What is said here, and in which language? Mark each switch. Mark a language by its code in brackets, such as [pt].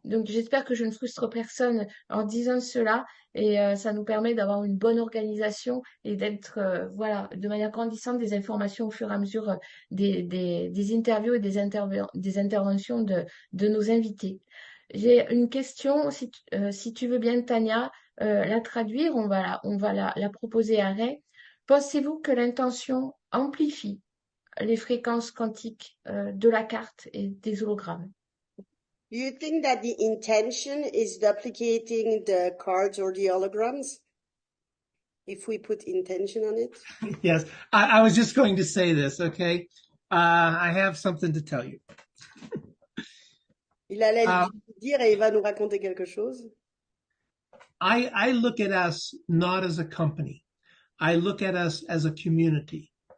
[fr] Donc j'espère que je ne frustre personne en disant cela, et ça nous permet d'avoir une bonne organisation et d'être voilà, de manière grandissante, des informations au fur et à mesure des interviews et des interventions de nos invités. J'ai une question, si tu veux bien, Tania, la traduire, on va la proposer à Ray. Pensez-vous que l'intention amplifie les fréquences quantiques de la carte et des hologrammes? [en] Do you think that the intention is duplicating the cards or the holograms? If we put intention on it? Yes, I was just going to say this, okay? I have something to tell you. [fr] Il allait le dire et il va nous raconter quelque chose. [en] I look at us not as a company. I look at us as a community.